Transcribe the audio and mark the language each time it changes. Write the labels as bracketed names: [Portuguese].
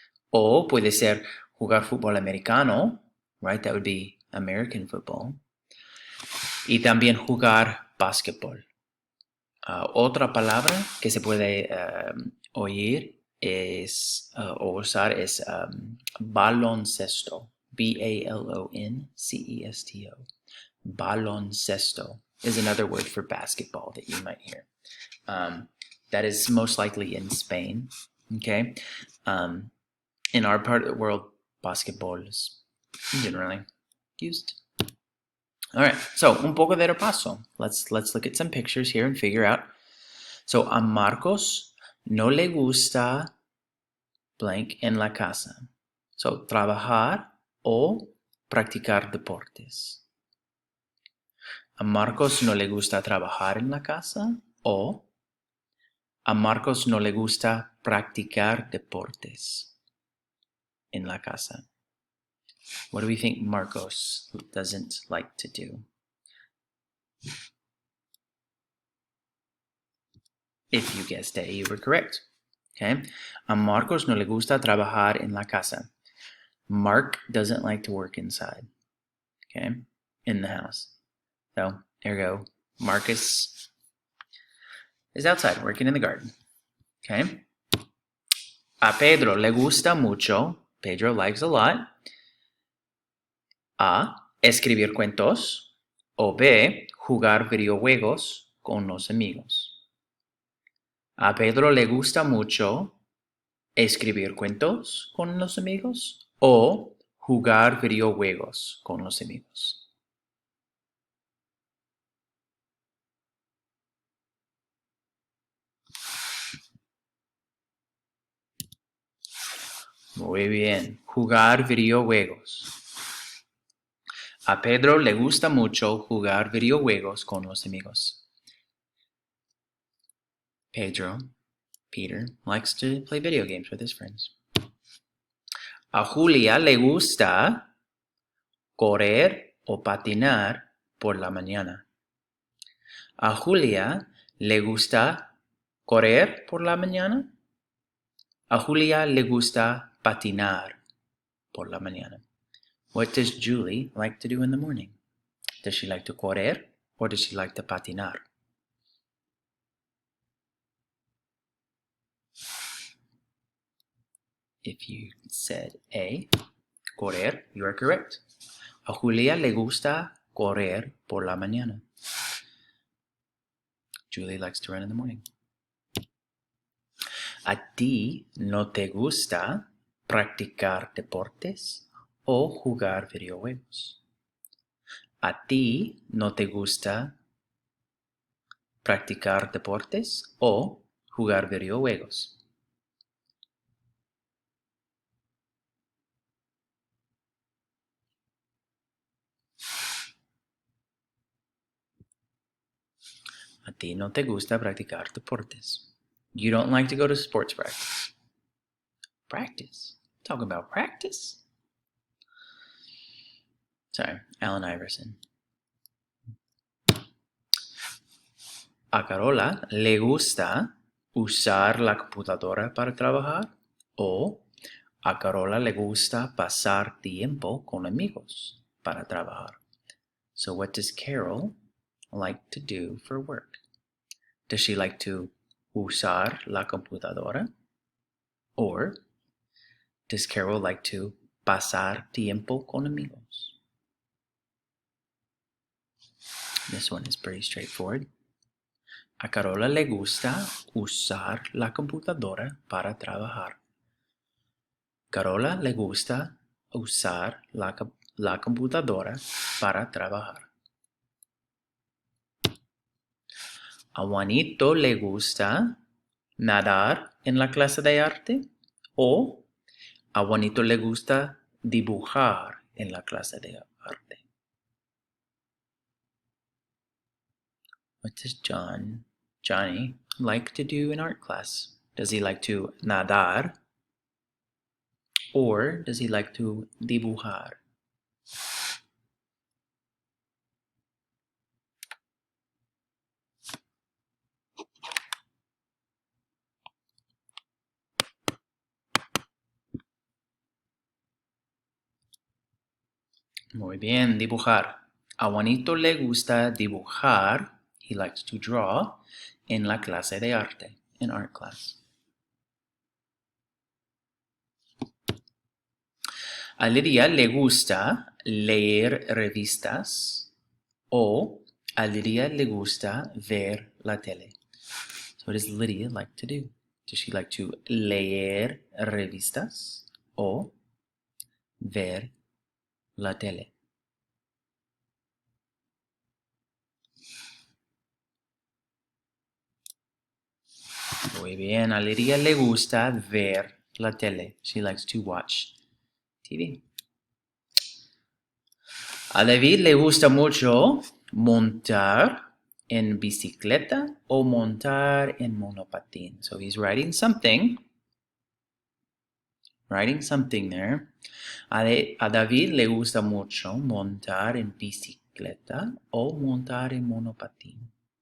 [Spanish] O puede ser jugar fútbol americano, [English] right? That would be American football. [Spanish] Y también jugar básquetbol. Otra palabra que se puede oír es, o usar es baloncesto. B-A-L-O-N-C-E-S-T-O. [English] Baloncesto is another word for basketball that you might hear. That is most likely in Spain. Okay. In our part of the world, basketball is generally used. All right, so [Spanish] un poco de repaso. [English] Let's look at some pictures here and figure out. [Spanish] So a Marcos no le gusta blank en la casa. So trabajar o practicar deportes. A Marcos no le gusta trabajar en la casa o a Marcos no le gusta practicar deportes en la casa. [English] What do we think Marcos doesn't like to do? If you guessed A, you were correct. Okay. [Spanish] A Marcos no le gusta trabajar en la casa. [English] Mark doesn't like to work inside. Okay. In the house. So, there you go. Marcus is outside working in the garden. [Spanish] Okay. A Pedro le gusta mucho. [English] Pedro likes a lot. [Spanish] A. Escribir cuentos. O B. Jugar videojuegos con los amigos. A Pedro le gusta mucho escribir cuentos con los amigos o jugar videojuegos con los amigos. Muy bien, jugar videojuegos. A Pedro le gusta mucho jugar videojuegos con los amigos. [English] Peter, likes to play video games with his friends. [Spanish] A Julia le gusta correr o patinar por la mañana. A Julia le gusta correr por la mañana. A Julia le gusta patinar por la mañana. [English] What does Julie like to do in the morning? Does she like to correr or does she like to patinar? If you said A, correr, you are correct. [Spanish] A Julia le gusta correr por la mañana. [English] Julie likes to run in the morning. [Spanish] ¿A ti no te gusta practicar deportes o jugar videojuegos? ¿A ti no te gusta practicar deportes o jugar videojuegos? A ti no te gusta practicar deportes. [English] You don't like to go to sports practice. Practice? Talking about practice? Sorry, Allen Iverson. [Spanish] A Carola le gusta usar la computadora para trabajar o a Carola le gusta pasar tiempo con amigos para trabajar. [English] So what does Carol like to do for work? Does she like to [Spanish] usar la computadora? [English] Or does Carol like to [Spanish] pasar tiempo con amigos? [English] This one is pretty straightforward. [Spanish] A Carola le gusta usar la computadora para trabajar. Carola le gusta usar la computadora para trabajar. A Juanito le gusta nadar en la clase de arte o a Juanito le gusta dibujar en la clase de arte. [English] What does Johnny like to do in art class? Does he like to nadar or does he like to dibujar? [Spanish] Muy bien, dibujar. A Juanito le gusta dibujar. [English] He likes to draw [Spanish] en la clase de arte, [English] in art class. [Spanish] A Lidia le gusta leer revistas o a Lidia le gusta ver la tele. [English] So what does Lydia like to do? Does she like to [Spanish] leer revistas o ver la tele? Muy bien, a Lidia le gusta ver la tele. [English] She likes to watch TV. [Spanish] A David le gusta mucho montar en bicicleta o montar en monopatín. [English] So he's writing something there. [Spanish] A David le gusta mucho montar en bicicleta o montar en monopatín.